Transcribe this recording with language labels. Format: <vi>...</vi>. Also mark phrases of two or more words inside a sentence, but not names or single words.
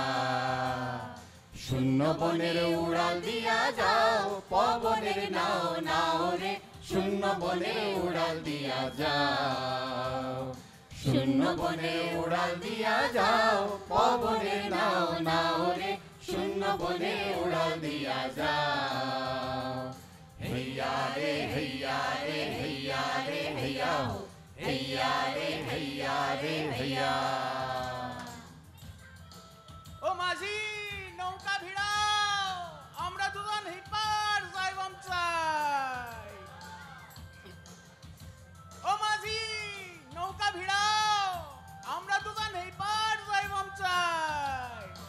<bn>শূন্য বনের উড়াল দিয়া যাও পবনের নাও নাও রে, শূন্য বনের উড়াল দিয়া যাও। শূন্য বনে উড়াল দিয়া যাও পবনের নাও নাও রে, শূন্য বনে উড়াল দিয়া যাও।</bn> <hi>हैया रे हैया रे हैया रे हैया हो, हैया रे हैया रे हैया।</hi> <bn>ও মাঝি নৌকা ভিড়াও, আমরা দুজন হিপার যাইবাম চাই। ও মাঝি নৌকা ভিড়াও, আমরা দুজন হিপার যাইবাম চাই।</bn>